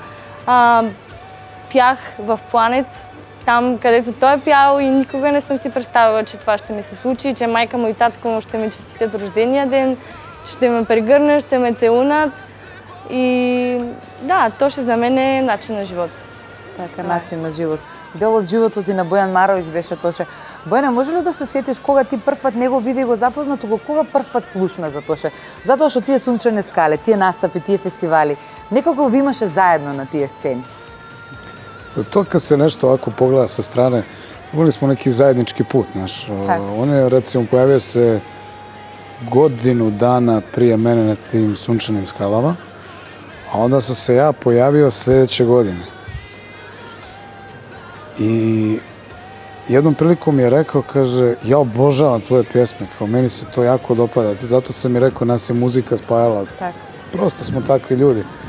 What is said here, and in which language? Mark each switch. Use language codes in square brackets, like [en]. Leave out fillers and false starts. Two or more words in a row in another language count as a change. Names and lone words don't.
[bg] Пях в Планет, там където той е пял и никога не съм си представила, че това ще ми се случи, че майка му и татко му ще ми честитят рождения ден, че ще ме прегърнат, ще ме целунат. [mk] И да, Тоше за мен е начин на живот. Така, начин на живот. Дел од животот и на Бојан Маровиќ беше Тоше. Бојане, може ли да се сетиш кога ти прв пат него види и го запозна, туку кога прв пат слушна за Тоше? Затоа што тие Сунчане скале, тие настапи, тие фестивали, некако ви имаше заедно на тие сцени. Тоа кога се нешто ако погледа [sr] со стране, имали смо неки заеднички пут, знаеш. Он е, рецимо, појавија се годину дана прije мене на тим Сунчаним скалама, a onda sam se ja pojavio sljedeće godine. I jednom prilikom mi je rekao, kaže, ja obožavam tvoje pjesme, kao meni se to jako dopada. Zato sam mi rekao, nas je muzika spajala. Prosto smo takvi ljudi.